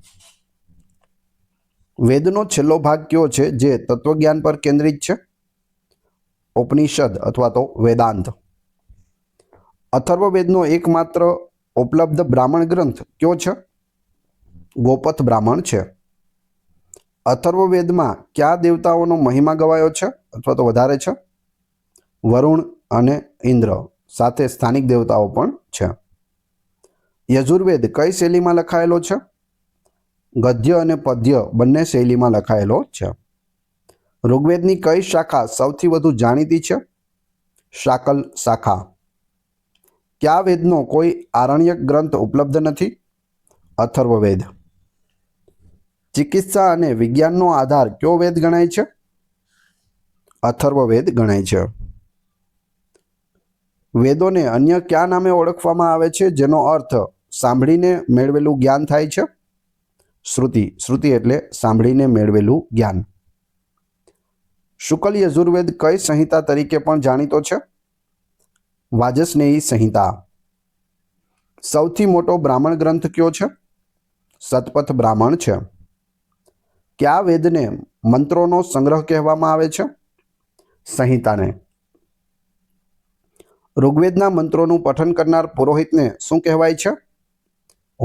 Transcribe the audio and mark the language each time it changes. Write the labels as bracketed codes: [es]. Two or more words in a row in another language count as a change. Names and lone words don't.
[gu] વેદનો છેલ્લો ભાગ ક્યો છે, જે તત્વજ્ઞાન પર કેન્દ્રિત છે? ઉપનિષદ અથવા તો વેદાંત। અથર્વવેદનો એકમાત્ર ઉપલબ્ધ બ્રાહ્મણ ગ્રંથ ક્યો છે? ગોપથ બ્રાહ્મણ છે। અથર્વવેદમાં ક્યા દેવતાઓનો મહિમા ગવાયો છે અથવા તો વધારે છે? વરુણ અને ઇન્દ્ર સાથે સ્થાનિક દેવતાઓ પણ છે। યજુર્વેદ કઈ શૈલીમાં લખાયેલો છે? ગદ્ય અને પદ્ય બંને શૈલીમાં લખાયેલો છે। ઋગ્વેદની કઈ શાખા સૌથી વધુ જાણીતી છે? શાકલ શાખા। ક્યા વેદનો કોઈ આરણ્યક ગ્રંથ ઉપલબ્ધ નથી? અથર્વવેદ। ચિકિત્સા અને વિજ્ઞાનનો આધાર ક્યો વેદ ગણાય છે? અથર્વવેદ ગણાય છે। વેદોને અન્ય ક્યા નામે ઓળખવામાં આવે છે, જેનો અર્થ સાંભળીને મેળવેલું જ્ઞાન થાય છે? શ્રુતિ। શ્રુતિ એટલે સાંભળીને મેળવેલું જ્ઞાન। શુક્લ યજુર્વેદ કઈ સંહિતા તરીકે પણ જાણીતો છે? વાજસનેયી સંહિતા। સૌથી મોટો બ્રાહ્મણ ગ્રંથ ક્યો છે? શતપથ બ્રાહ્મણ છે। ક્યા વેદને મંત્રોનો સંગ્રહ કહેવામાં આવે છે? સંહિતાને। ઋગ્વેદના મંત્રોનું પઠન કરનાર પુરોહિતને શું કહેવાય છે?